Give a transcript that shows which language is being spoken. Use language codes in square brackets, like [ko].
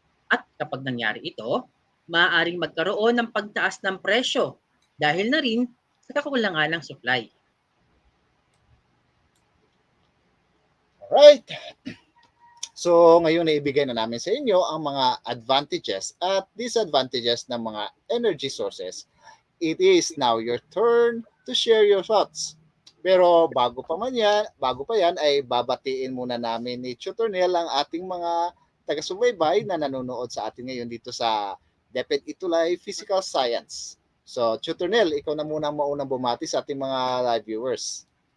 [tl] At kapag nangyari ito, maaaring magkaroon ng pagtaas ng presyo dahil na rin sa kakulangan ng supply. [en] Alright. [tl] So ngayon naibigay na namin sa inyo ang mga advantages at disadvantages ng mga energy sources. [en] It is now your turn to share your thoughts. [tl] Pero bago pa yan ay babatiin muna namin ni Tutor Neil ang ating mga taga-subaybay na nanonood sa atin ngayon dito sa DepEd ETUlay Physical Science. So Tutor Neil, ikaw na muna ang maunang bumati sa ating mga live viewers.